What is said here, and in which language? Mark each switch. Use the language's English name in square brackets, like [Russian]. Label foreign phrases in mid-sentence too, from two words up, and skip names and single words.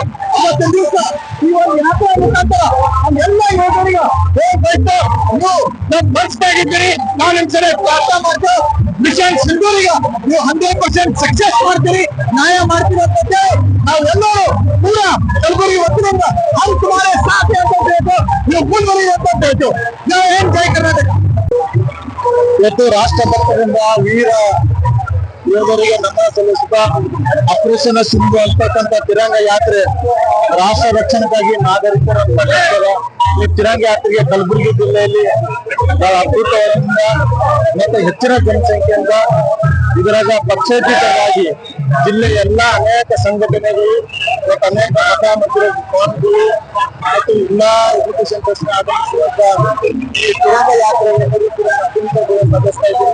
[Kannada] ಇವತ್ತಿನ ದಿವಸ ಈ ಒಂದು ಯಾತ್ರಾ ಮುಖಾಂತರ ನಮ್ಮೆಲ್ಲ ಯೋಧರಿಗೆ ಹೋಗ್ಬೇಕು. ನೀವು ನಮ್ಮ ಮನಸ್ಸಾಗಿದ್ದೀರಿ, ನಾವು ನಿಮ್ ಸರಿ ಪ್ರಾರ್ಥನೆ ಮಾಡ್ತೇವೆ. ಮಿಷನ್ ಸಿಂಧೂರಿಗೆ ನೀವು 100% ಸಕ್ಸಸ್ ಮಾಡ್ತೀರಿ, ನ್ಯಾಯ ಮಾಡ್ತೀರಿ ಅಂತ ನಾವೆಲ್ಲರೂ ಕೂಡ ಕಲಬುರಗಿ ವತಿಯಿಂದ [Hindi] हम तुम्हारे साथ हैं [Kannada] ಅಂತ ಹೇಳ್ತು, ನೀವು ಮುಂದುವರಿಯುವಂತ ಹೇಳ್ತು. ಜೈ ಹಿಂದ್, ಜೈ ಕರ್ನಾಟಕ. ಇವತ್ತು ರಾಷ್ಟ್ರಭಕ್ತರಿಂದ ವೀರ ಯೋಧರಿಗೆ ನಮನ ಸಲ್ಲಿಸುತ್ತಾ ಆಪರೇಷನ್ ಸಿಂಧು ಅಂತಕ್ಕಂಥ ತಿರಂಗ ಯಾತ್ರೆ ರಾಷ್ಟ್ರ ರಕ್ಷಣೆಗಾಗಿ ನಾಗರಿಕರು ಅಂತಕ್ಕಂಥ ಈ ತಿರಂಗ ಯಾತ್ರೆಗೆ ಕಲಬುರಗಿ ಜಿಲ್ಲೆಯಲ್ಲಿ ಬಹಳ ಅದ್ಭುತವಾದ ಮತ್ತು ಹೆಚ್ಚಿನ ಜನಸಂಖ್ಯೆಯಿಂದ ಇದರಾಗ ಪಕ್ಷಾತೀತವಾಗಿ ಜಿಲ್ಲೆಯ ಎಲ್ಲ ಅನೇಕ ಸಂಘಟನೆಗಳು ಮತ್ತು ಅನೇಕ ಮತ ಮತ್ತು ಭವನಗಳು ಮತ್ತು ಎಲ್ಲಾ [English] education trust [Kannada] ಆಗಮಿಸುವಂತ ಈ ತಿರಂಗ ಯಾತ್ರೆಯನ್ನು ಕೂಡ ಅತ್ಯಂತ ನಡೆಸ್ತಾ ಇದ್ದೀವಿ.